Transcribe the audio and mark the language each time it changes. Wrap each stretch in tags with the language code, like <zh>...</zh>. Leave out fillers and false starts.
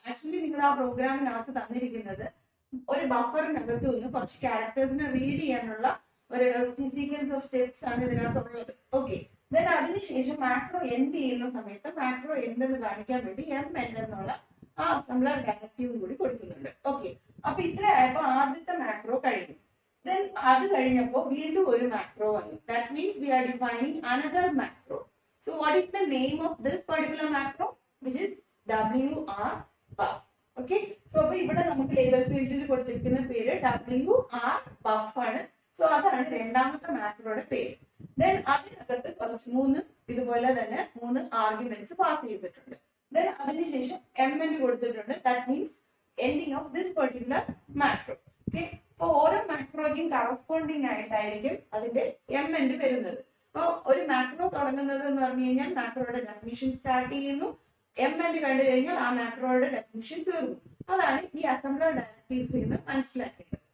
<ml>Actually നിങ്ങൾ ആ പ്രോഗ്രാമിനകത്ത് തന്നിരിക്കുന്നത് ഒരു ബഫറിനകത്ത് നിന്ന് കുറച്ച് ക്യാരക്ടേഴ്സിനെ റീഡ് ചെയ്യാനുള്ള ഒരു സീക്വൻസ് ഓഫ് സ്റ്റെപ്സ് ആണ് ഇതിനകത്തുള്ളത്. ഓക്കെ, ദെൻ അതിനുശേഷം മാക്രോ എൻഡ് ചെയ്യുന്ന സമയത്ത് മാക്രോ എൻഡ് എന്ന് കാണിക്കാൻ വേണ്ടി എം എൻഡ് എന്നുള്ള ആ അസംബ്ലർ ഡയറക്റ്റീവും കൂടി കൊടുക്കുന്നുണ്ട്. ഓക്കെ, അപ്പൊ ഇത്രയായപ്പോ ആദ്യത്തെ മാക്രോ കഴിഞ്ഞു. Then അത് കഴിഞ്ഞപ്പോൾ വീണ്ടും ഒരു മാക്രോ വന്നു.</ml> <en>That means we are defining another macro. So what is the name of this particular macro? Which is WR buff. Okay.</en> <ml>So അപ്പോൾ ഇവിടെ നമുക്ക് ലേബൽ ഫീൽഡിൽ കൊടുത്തിരിക്കുന്ന പേര് WR buff ആണ്. സോ അതാണ് രണ്ടാമത്തെ മാക്രോയുടെ പേര്. Then അതിനകത്ത് കുറച്ച് 3 ഇതുപോലെ തന്നെ 3 ആർഗ്യുമെന്റ്സ് പാസ് ചെയ്തിട്ടുണ്ട്. Then അതിനുശേഷം mn കൊടുത്തിട്ടുണ്ട്.</ml> <en>That means ending of this particular macro. Okay.</en> <ml>അപ്പൊ ഓരോ മാക്രോയ്ക്കും കറസ്പോണ്ടിങ് ആയിട്ടായിരിക്കും അതിന്റെ എം എൻഡ് വരുന്നത്. അപ്പൊ ഒരു മാക്രോ തുടങ്ങുന്നത് എന്ന് പറഞ്ഞു കഴിഞ്ഞാൽ മാക്രോയുടെ ഡെഫിനിഷൻ സ്റ്റാർട്ട് ചെയ്യുന്നു. എം എൻഡ് കണ്ടു കഴിഞ്ഞാൽ ആ മാക്രോയുടെ ഡെഫിനിഷൻ തീർന്നു. അതാണ് ഈ അസംബ്ലർ ഡയറക്റ്റീവ്സ് നിന്ന് മനസ്സിലാക്കേണ്ടത്.</ml>